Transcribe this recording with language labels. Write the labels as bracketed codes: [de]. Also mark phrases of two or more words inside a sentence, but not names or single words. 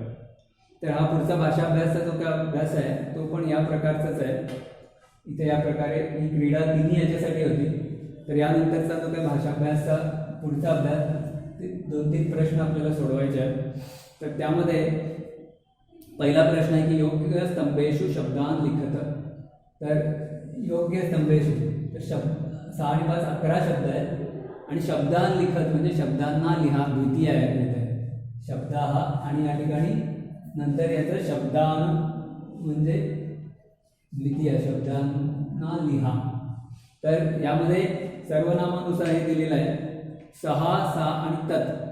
[mr] तर हा पुढचा भाषा अभ्यासचा जो काय अभ्यास आहे तो पण या प्रकारचाच आहे. इथे या प्रकारे ही क्रीडा तिन्ही याच्यासाठी होती. तर यानंतरचा जो काय भाषा अभ्यासचा पुढचा अभ्यास ते 2-3 प्रश्न आपल्याला सोडवायचे आहेत. तर त्यामध्ये पहिला प्रश्न आहे की [sa] योग्य स्तंभेषु शब्दान लिखत. [mr] तर [sa] योग्य स्तंभेषु [mr] तर 6 आणि 5 11 शब्द आहेत. आणि [sa] शब्दान लिखत [mr] म्हणजे शब्दांना लिहा, द्वितीय आहे शब्द हा. आणि या ठिकाणी नंतर याचं शब्दान म्हणजे द्वितीय, शब्दांना लिहा. तर यामध्ये सर्वनामानुसार हे दिलेलं आहे 6, 6 आणि तत्.